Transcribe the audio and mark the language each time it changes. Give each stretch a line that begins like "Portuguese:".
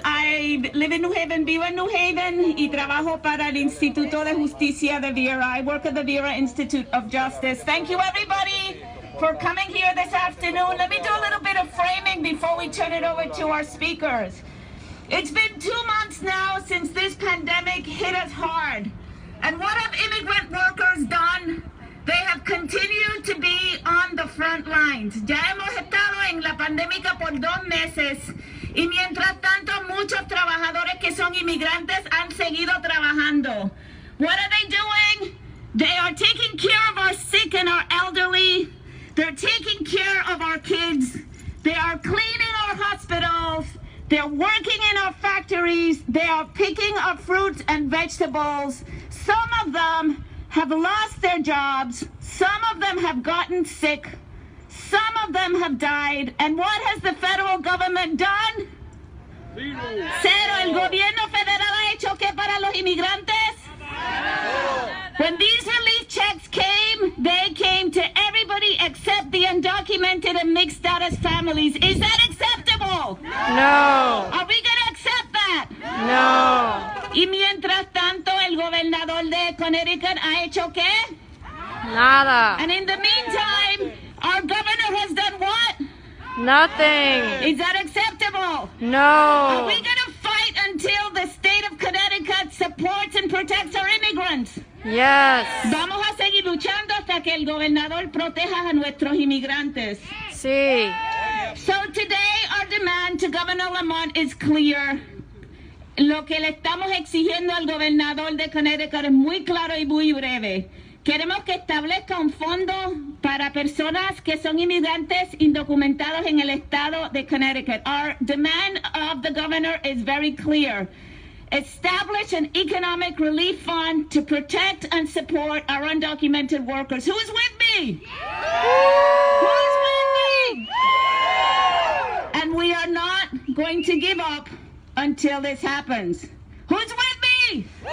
English: I live in New Haven,
Spanish: vivo en New Haven, y trabajo para el Instituto de Justicia de Vera.
English: I work at the Vera Institute of Justice. Thank you, everybody, for coming here this afternoon. Let me do a little bit of framing before we turn it over to our speakers. It's been 2 months now since this pandemic hit us hard. And what have immigrant workers done? They have continued to be on the front lines.
Spanish: Ya hemos estado en la pandemia por 2 meses. Y mientras tanto, muchos trabajadores que son inmigrantes han seguido trabajando.
English: What are they doing? They are taking care of our sick and our elderly. They're taking care of our kids. They are cleaning our hospitals. They're working in our factories. They are picking up fruits and vegetables. Some of them have lost their jobs. Some of them have gotten sick. Some of them have died. And what has the federal government done?
Spanish: Cero. ¿El gobierno federal ha hecho qué para los inmigrantes?
English: When these relief checks came, they came to everybody except the undocumented and mixed status families. Is that acceptable? No. Are we going to accept that? No.
Spanish: Y mientras tanto, el gobernador de Connecticut ha hecho qué? Nada.
English: And in the meantime, our governor has done what? Nothing. Is that acceptable? No. Are we going to fight until the state of Connecticut supports and protects our immigrants? Yes.
Spanish: Vamos a seguir luchando hasta que el gobernador proteja a nuestros inmigrantes. Sí.
English: So today our demand to Governor Lamont is clear.
Spanish: Lo que le estamos exigiendo al gobernador de Connecticut es muy claro y muy breve. Queremos que establezca un fondo para personas que son inmigrantes indocumentados en el estado de Connecticut.
English: Our demand of the governor is very clear. Establish an economic relief fund to protect and support our undocumented workers. Who's with me? Who's with me? And we are not going to give up until this happens. Who's with me?